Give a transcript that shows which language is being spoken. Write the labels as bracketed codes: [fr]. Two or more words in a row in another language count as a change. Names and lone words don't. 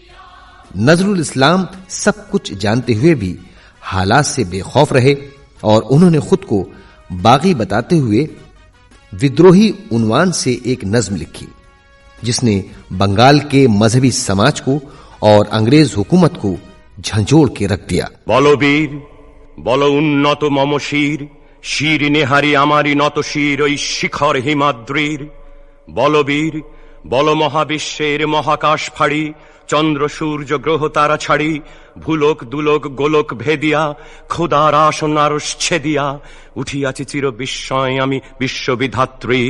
[ur] نظرُ الاسلام سب کچھ جانتے ہوئے بھی حالات سے بے خوف رہے اور انہوں نے خود کو باغی بتاتے ہوئے ودروہی عنوان سے ایک نظم لکھی، جس نے بنگال کے مذہبی سماج کو اور انگریز حکومت کو جھنجھوڑ کے رکھ دیا۔ [bn] বলো বীর, বলো উন্নত মম শির, শির নেহারি আমারি নত শির ওই শিখর হিমাদ্রির। বলো বীর, বলো মহাবিশ্বের মহাকাশ ফাড়ি, চন্দ্র সূর্য গ্রহ তারা ছাড়ি, ভুলোক দুলোক গোলক ভেদিয়া, খোদার আসন আরশ ছেদিয়া, উঠিয়াছি চির বিস্ময় আমি বিশ্ববিধাত্রীর।